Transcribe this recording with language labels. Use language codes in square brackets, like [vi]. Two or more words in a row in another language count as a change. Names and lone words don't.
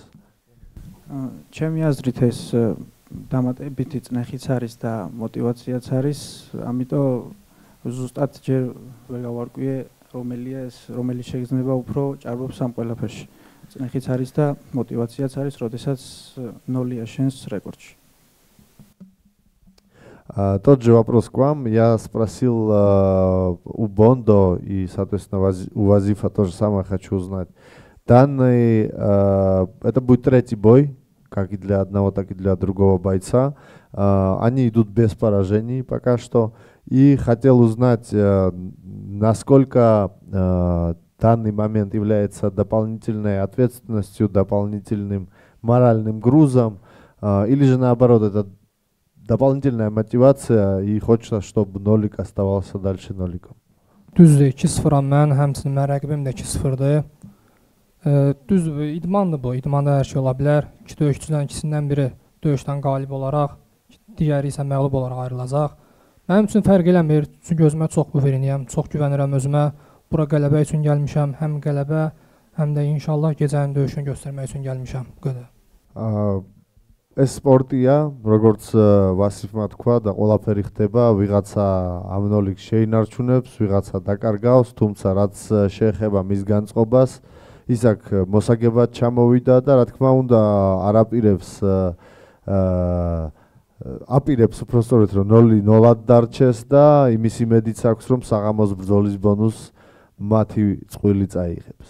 [ka] ჩემი აზრით ეს დამატებითი წნეხიც არის და მოტივაციაც არის, ამიტომ ზუსტად ჯერ ვერ გავარკვიე რომელი შეგრძნება უფრო ჭარბობს ამ ყველაფერში. წნეხიც არის და мотивациაც არის, როდესაც 0-ია შენს рекордში. [ru] Тот же вопрос к вам. Я спросил у Бондо и, соответственно, у Вазифа то же самое хочу узнать. Данный, это будет третий бой, как и для одного, так и для другого бойца. Они идут без поражений пока что. И хотел узнать, насколько данный момент является дополнительной ответственностью, дополнительным моральным грузом, или же наоборот, это дополнительная мотивация и хочется, чтобы нолик оставался дальше ноликом. [az] Düzdür, 2-0-am mən, həmçinin mən rəqibim də 2-0-dır. Düzdür, idmandır bu. İdmanda hər şey ola bilər. İki döyüşçüdən ikisindən biri döyüşdən qalib olaraq, digəri isə məğlub olaraq ayrılacaq. Mənim üçün fərq eləmir. Çünki özümə çox güvənirəm, çox güvənirəm özümə. Bura qələbə üçün gəlmişəm. Həm qələbə, həm də inşallah gecənin döyüşünü göstərmək üçün gəlmişəm. Qədər. [ka] ეს სპორტია, როგორც ვასიფმა თქვა და ყველაფერი ხდება, ვიღაცა ამ ნოლიქს შეინარჩუნებს, ვიღაცა დაკარგავს, თუმცა რაც შეეხება მის განწყობას, ის აქ მოსაგებად ჩამოვიდა და რა თქმა უნდა აპირებს უბრალოდ რომ 0-0 დარჩეს და იმის იმედიც აქვს რომ საღამოს ბრძოლის ბონუსს მათი წყვილი წაიღებს.